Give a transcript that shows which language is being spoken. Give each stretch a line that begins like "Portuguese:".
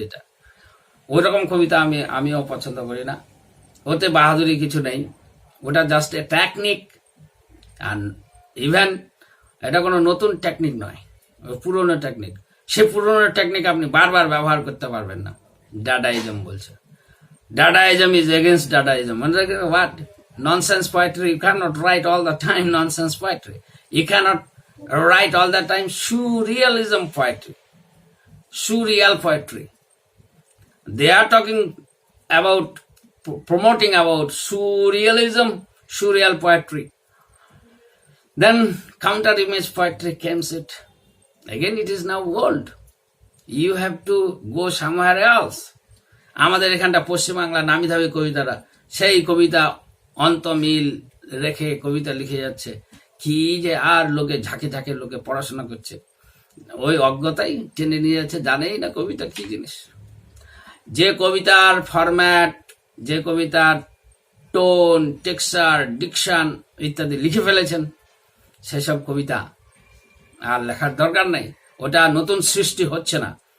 Bangla: এটা ওই রকম কবিতা আমিও পছন্দ করি না। ওতে বাহাদুরি কিছু নেই, ওটা
English: Just a technique.
Bangla: আর even এটা কোনো নতুন টেকনিক নয়, পুরনো টেকনিক। সে পুরনো টেকনিক আপনি বারবার ব্যবহার করতে পারবেন না। ডাডাইজম বলছে,
English: Dadaism is against Dadaism. What? Nonsense poetry. You cannot write all the time nonsense poetry. You cannot write all the time surrealism poetry. Surreal poetry. They are talking about, promoting about surrealism surreal poetry. Then counter image poetry came it. Again it is now old. You have to go somewhere else.
Bangla: আমাদের এখানটা পশ্চিমবাংলা নামি দামি কবিতারা সেই কবিতা অন্ত মিল রেখে কবিতা লিখে যাচ্ছে, কি যে আর লোকে ঝাঁকে ঝাঁকে লোকে পড়াশোনা করছে, ওই অজ্ঞতাই টেনে নিয়ে যাচ্ছে, জানেই না কবিতা কি জিনিস। যে কবিতার ফরম্যাট, যে কবিতার টোন, টেক্সচার, ডিকশন ইত্যাদি লিখে ফেলেছেন, সেসব কবিতা আর লেখার দরকার নেই, ওটা নতুন সৃষ্টি হচ্ছে না।